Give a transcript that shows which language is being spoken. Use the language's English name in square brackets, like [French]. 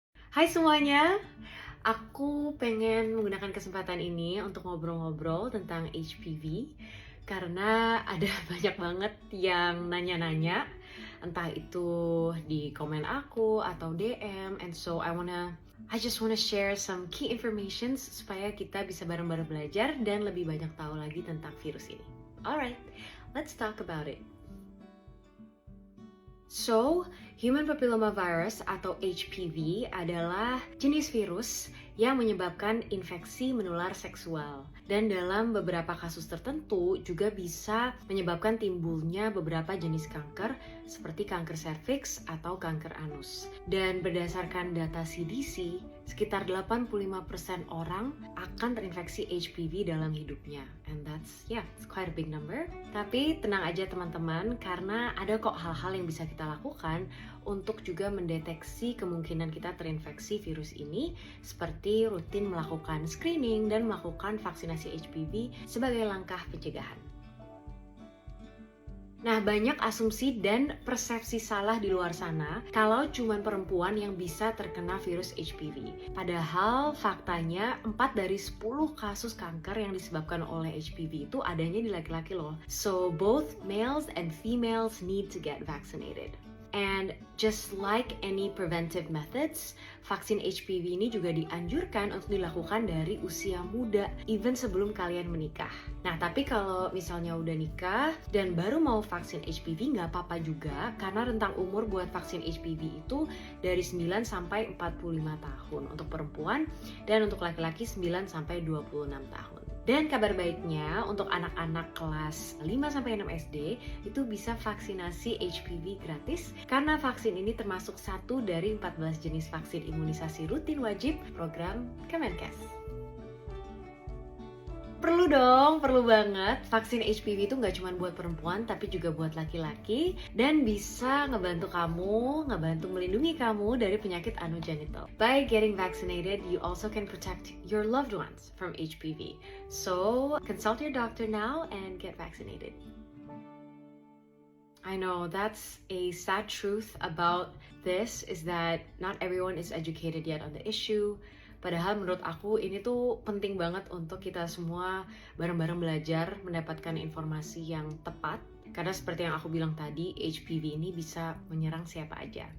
[Indonesian] Hai semuanya, aku pengen menggunakan kesempatan ini untuk ngobrol-ngobrol tentang HPV karena ada banyak banget yang nanya-nanya, entah itu di komen aku atau DM, [English] and so I just wanna share some key information [Indonesian] supaya kita bisa bareng-bareng belajar dan lebih banyak tahu lagi tentang virus ini. [English] Alright, let's talk about it. [Indonesian] So, human papillomavirus atau HPV adalah jenis virus yang menyebabkan infeksi menular seksual. Dan dalam beberapa kasus tertentu juga bisa menyebabkan timbulnya beberapa jenis kanker seperti kanker serviks atau kanker anus. Dan berdasarkan data CDC, sekitar 85% orang akan terinfeksi HPV dalam hidupnya. [English] And that's, it's quite a big number. [Indonesian] Tapi tenang aja teman-teman, karena ada kok hal-hal yang bisa kita lakukan untuk juga mendeteksi kemungkinan kita terinfeksi virus ini, seperti rutin melakukan screening dan melakukan vaksinasi HPV sebagai langkah pencegahan. Nah, banyak asumsi dan persepsi salah di luar sana kalau cuma perempuan yang bisa terkena virus HPV. Padahal faktanya 4 dari 10 kasus kanker yang disebabkan oleh HPV itu adanya di laki-laki loh. [English] So both males and females need to get vaccinated. And just like any preventive methods, [Indonesian] vaksin HPV ini juga dianjurkan untuk dilakukan dari usia muda, even sebelum kalian menikah. Nah, tapi kalau misalnya udah nikah dan baru mau vaksin HPV nggak apa-apa juga, karena rentang umur buat vaksin HPV itu dari 9 sampai 45 tahun untuk perempuan dan untuk laki-laki 9 sampai 26 tahun. Dan kabar baiknya untuk anak-anak kelas 5-6 SD itu bisa vaksinasi HPV gratis karena vaksin ini termasuk satu dari 14 jenis vaksin imunisasi rutin wajib program Kemenkes. Perlu dong, perlu banget. Vaksin HPV itu nggak cuma buat perempuan, tapi juga buat laki-laki. Dan bisa ngebantu melindungi kamu dari penyakit anogenital. [English] By getting vaccinated, you also can protect your loved ones from HPV. So, consult your doctor now and get vaccinated. I know that's a sad truth about this is that not everyone is educated yet on the issue. [Indonesian] Padahal menurut aku ini tuh penting banget untuk kita semua bareng-bareng belajar mendapatkan informasi yang tepat. Karena seperti yang aku bilang tadi, HPV ini bisa menyerang siapa aja.